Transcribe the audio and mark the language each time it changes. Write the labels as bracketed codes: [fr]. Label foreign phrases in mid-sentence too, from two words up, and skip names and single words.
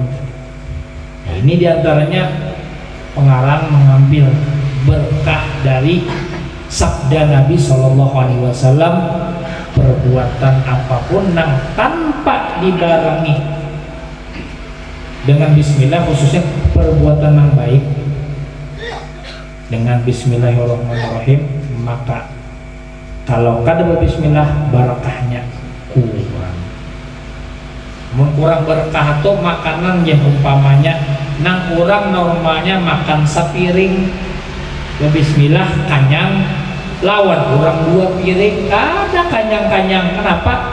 [id] Nah, ini diantaranya pengarang mengambil berkah dari sabda Nabi SAW, perbuatan apapun yang tanpa dibarengi dengan Bismillah, khususnya perbuatan yang baik dengan Bismillahirrahmanirrahim, [bjn] maka kalau kada Bismillah barakahnya kurang berkah atau makanan yang umpamanya nang kurang normalnya makan sapiring Bismillah kanyang, lawan kurang 2 piring ada kanyang-kanyang. Kenapa?